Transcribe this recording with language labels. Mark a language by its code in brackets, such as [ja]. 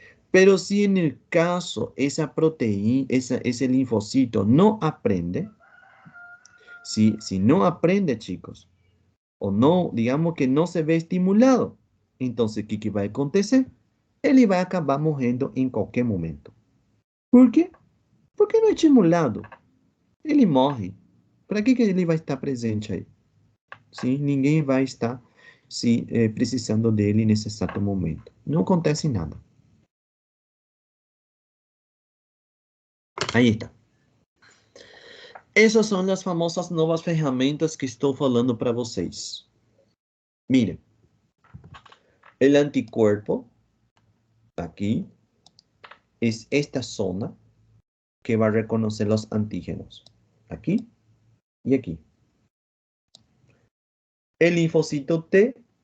[es] Pero si en el caso esa proteína, ese linfocito no aprende, si no aprende, chicos, o no, digamos que no se ve estimulado, entonces, ¿qué va a acontecer? Él va a acabar morrendo en cualquier momento. ¿Por qué? Porque no es estimulado. [pt] Ele morre. Para que ele vai estar presente aí? Sim, ninguém vai estar precisando dele nesse exato momento. Não acontece nada. Aí está. Essas são as famosas novas ferramentas que estou falando para vocês. [es] Miren, el anticuerpo, aquí, es esta zona que va a reconocer los antígenos. Aquí y aquí. El linfocito T